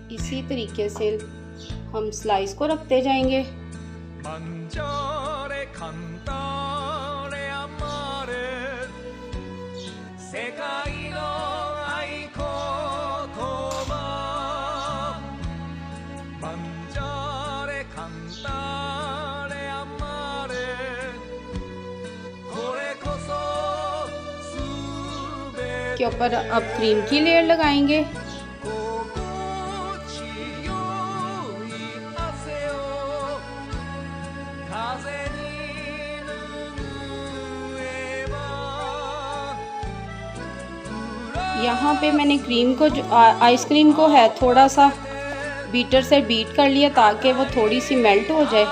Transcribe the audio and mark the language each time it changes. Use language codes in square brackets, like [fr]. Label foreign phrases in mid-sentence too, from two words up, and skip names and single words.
[hi] इसी तरीके से हम स्लाइस को रखते जाएंगे। [it] mangiare, cantare, amare, [ja] 世界の合言葉. [it] Mangiare, cantare, amare, [ja] これこそすべて. [hi] के ऊपर अब क्रीम की लेयर लगाएंगे। यहाँ पे मैंने क्रीम को जो आइसक्रीम को है थोड़ा सा बीटर से बीट कर लिया ताकि वो थोड़ी सी मेल्ट हो जाए।